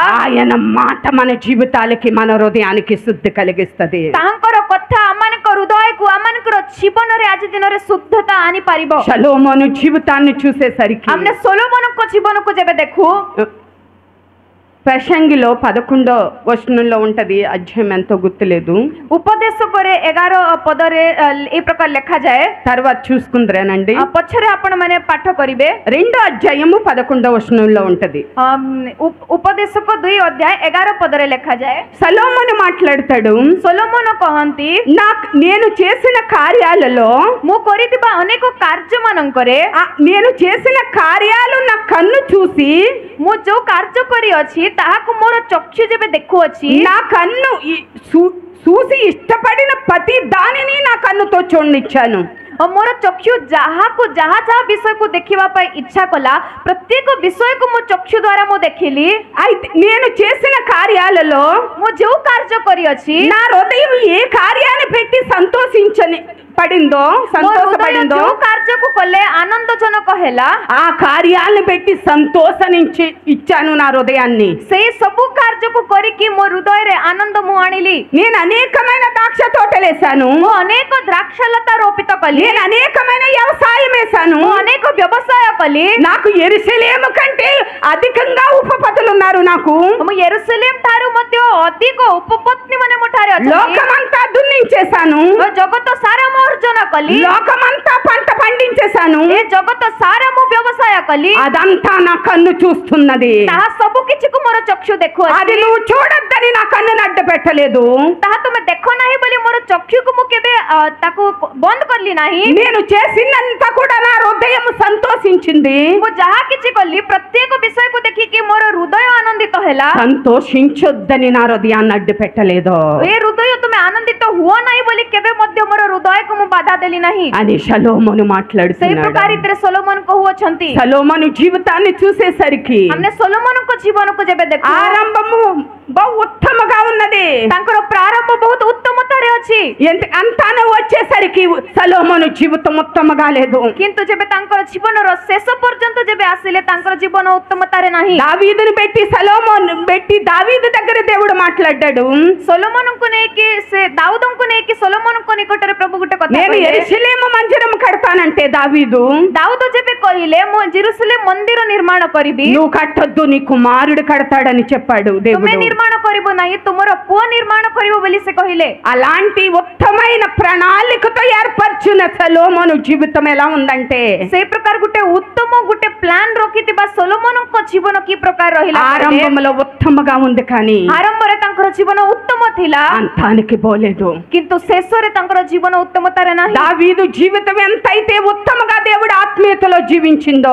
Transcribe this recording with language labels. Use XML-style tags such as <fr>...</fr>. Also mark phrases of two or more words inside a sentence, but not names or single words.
<te>ఆయన మాట మన జీవితాలకి మన హృదయానికి శుద్ధి కలిగిస్తది।</te> <or>ତାଙ୍କର କଥା ଆମମାନଙ୍କ ହୃଦୟକୁ ଆମମାନଙ୍କର ଜୀବନରେ ଆଜି ଦିନରେ ଶୁଦ୍ଧତା ଆଣିପାରିବ।</or> <te>షలోమోను జీవితాన్ని చూసేసరికి</te> <or>ଆମने ସୋଲୋମନଙ୍କ ଜୀବନକୁ ଯେବେ ଦେଖୁ,</or> <te>ప్రసంగిలో 11వ వచనంలో ఉంటది, అధ్యాయం ఎంతో గుర్తులేదు,</te> <or>ଉପଦେଶକରେ 11 ପଦରେ এই ପ୍ରକାର ଲେଖାଯାଏ,</or> <te>తర్వాత చూసుకుందరేనండి।</te> <or>ପଛରେ ଆପଣମାନେ ପାଠ କରିବେ।</or> <te>2వ అధ్యాయము 11వ వచనంలో ఉంటది।</te> <or>ଉପଦେଶକ 2 ଅଧ୍ୟାୟ 11 ପଦରେ ଲେଖାଯାଏ,</or> <te>సలోమోను మాట్లాడతాడు,</te> <or>ସୋଲୋମନ କହନ୍ତି,</or> <te>నేను చేసిన కార్యాలలో,</te> <or>ମୁଁ କରିଥିବା ଅନେକ କାର୍ଯ୍ୟମାନଙ୍କରେ</or> <te>నేను చేసిన కార్యాలు నా కన్ను చూసి,</te> <or>ମୁଁ ଯୋଉ କାର୍ଯ୍ୟ କରିଅଛି ତାହାକୁ ମୋର ଚକ୍ଷୁ ଯେବେ ଦେଖୁଅଛି,</or> <te>నా కన్ను చూసి ఇష్టపడిన ప్రతి దానిని నా కన్నుతో చూడనిచ్చాను।</te> <or>ମୋର ଚକ୍ଷୁ ଯାହାକୁ ଯାହା ଯାହା ବିଷୟକୁ ଦେଖିବା ପାଇଁ ଇଚ୍ଛା କଲା ପ୍ରତ୍ୟେକ ବିଷୟକୁ ମୋ ଚକ୍ଷୁ ଦ୍ୱାରା ମୁଁ ଦେଖିଲି।</or> <te>అయితే నేను చేసిన కార్యాలలో,</te> <or>ମୁଁ ଯୋଉ କାର୍ଯ୍ୟ କରିଅଛି,</or> <te>నా హృదయం ఏ కార్యాన్ని పెట్టి సంతోషపడిందో</te> <or>ଯୋଉ କାର୍ଯ୍ୟକୁ କଲେ ଆନନ୍ଦଜନକ ହେଲା,</or> <te>ఆ కార్యాలను పెట్టి సంతోషించి ఇచ్చాను నా హృదయాన్ని।</te> <or>ସେଇ ସବୁ କାର୍ଯ୍ୟକୁ କରିକି ମୋ ହୃଦୟରେ ଆନନ୍ଦ ମୁଁ ଆଣିଲି।</or> <te>నేను అనేకమైన ద్రాక్ష తోటలేసాను,</te> <or>ମୁଁ ଅନେକ ଦ୍ରାକ୍ଷଲତା ରୋପିତ କଲି,</or> <te>నేను అనేకమైన వ్యవసాయం వేసాను,</te> <or>ମୁଁ ଅନେକ ବ୍ୟବସାୟ କଲି,</or> <te>నాకు యెరూషలేము కంటే అధికంగా ఉపపతులు ఉన్నారు, నాకు</te> <or>ମୁଁ ୟେରୁସାଲେମ ଠାରୁ ମଧ୍ୟ ଅଧିକ ଉପପତ୍ନୀ ମାନେ ମୋ ଠାରେ ଅଛନ୍ତି,</or> <te>లోకమంతా దున్నించేశాను,</te> <or>ଜଗତ ସାରା ମୁଁ ଅର୍ଜନ କଲି,</or> <te>లోకమంతా పంట పండించేశాను,</te> <or>ଏ ଜଗତ ସାରା ମୁଁ ବ୍ୟବସାୟ କଲି,</or> <te>అదంతా నా కన్ను చూస్తున్నది,</te> <or>ତାହା ସବୁ କିଛିକୁ ମୋର ଚକ୍ଷୁ</or> <te>అది</te> <or>ଦେଖୁଅଛି,</or> <te>నువ్వు చూడొద్దని నా కన్నును అడ్డ పెట్టలేదు,</te> <or>ତାହା ତୁମେ ଦେଖ ନାହିଁ ବୋଲି ମୋର ଚକ୍ଷୁକୁ ମୁଁ କେବେ ତାକୁ ବନ୍ଦ କଲି ନାହିଁ।</or> <te>నేను చేసినంత కూడా నా హృదయం సంతోషించింది,</te> <or>ମୁଁ ଯାହା କିଛି କଲି ପ୍ରତ୍ୟେକ ବିଷୟକୁ ଦେଖିକି ମୋର ହୃଦୟ ଆନନ୍ଦିତ ହେଲା।</or> <te>సంతోషించొద్దని నా హృదయాన్ని అడ్డు పెట్టలేదు</te> <or>ଏ ହୃଦୟ ତୁମେ ଆନନ୍ଦିତ ହୁଅ ନାହିଁ ବୋଲି କେବେ ମଧ୍ୟ ମୋର ହୃଦୟକୁ ମୁଁ ବାଧା ଦେଲି ନାହିଁ।</or> <te>అని షలోమోను</te> <or>ସେଇ</or> <te>మాట్లాడుతున్నాడు।</te> <or>ପ୍ରକାର ରୀତିରେ ସୋଲୋମନ କହୁଅଛନ୍ତି।</or> <te>సలోమోను జీవితాన్ని చూసేసరికి</te> <or>ଆମେ ସୋଲୋମନଙ୍କ ଜୀବନକୁ ଯେବେ ଦେଖୁ,</or> <te>ఆరంభము బహు ఉత్తమగా ఉన్నది,</te> <or>ତାଙ୍କର ପ୍ରାରମ୍ଭ ବହୁତ ଉତ୍ତମତାରେ ଅଛି,</or> <te>అంతాను వచ్చేసరికి సలోమోను జీవితం ఉత్తమగా లేదు।</te> <or>କିନ୍ତୁ ଯେବେ ତାଙ୍କର ଜୀବନର ଶେଷ ପର୍ଯ୍ୟନ୍ତ ଯେବେ ଆସିଲେ ତାଙ୍କର ଜୀବନ ଉତ୍ତମତାରେ ନାହିଁ।</or> <te>దావీదుని పెట్టి దావీదు దగ్గర దేవుడు మాట్లాడాడు,</te> <or>ସୋଲୋମନଙ୍କୁ ନେଇକି ସେ ଦାଉଦଙ୍କୁ ନେଇକି ସୋଲୋମନଙ୍କ ନିକଟରେ ପ୍ରଭୁ ଗୋଟେ କଥା</or> <te>నేను</te> <or>କହିଲେ,</or> <te>యెరూషలేము మందిరం కడతాను కడతానంటే దావీదు</te> <or>ଦାଉଦ ଯେବେ କହିଲେ ମୁଁ ଜେରୁସାଲେମ ମନ୍ଦିର ନିର୍ମାଣ କରିବି,</or> <te>నువ్వు కట్టొద్దు, నీ కుమారుడు కడతాడని చెప్పాడు</te> <or>ତୁମେ</or> <te>దేవుడు.</te> <or>ନିର୍ମାଣ କରିବ ନାହିଁ, ତୁମର ପୁଅ ନିର୍ମାଣ କରିବ ବୋଲି ସେ କହିଲେ।</or> <te>అలాంటి ఉత్తమైన ప్రణాళికతో ఏర్పరచిన సొలొమోను జీవితం ఎలా ఉందంటే</te> <or>ସେଇ ପ୍ରକାର ଗୋଟେ ଉତ୍ତମ ଗୋଟେ ପ୍ଲାନ ରଖିଥିବା ସୋଲୋମନଙ୍କ ଜୀବନ କି ପ୍ରକାର ରହିଲା?</or> <te>ఆరంభంలో ఉత్తమగా ఉంది కానీ</te> <or>ଆରମ୍ଭରେ ତାଙ୍କର ଜୀବନ ଉତ୍ତମ ଥିଲା,</or> <te>అంతానికి పోలేదు.</te> <or>କିନ୍ତୁ ଶେଷରେ ତାଙ୍କର ଜୀବନ ଉତ୍ତମତାରେ ନାହିଁ।</or> <te>దావీదు జీవితం ఎంతైతే ఉత్తమగా దేవుడు ఆత్మీయతలో జీవించిందో</te>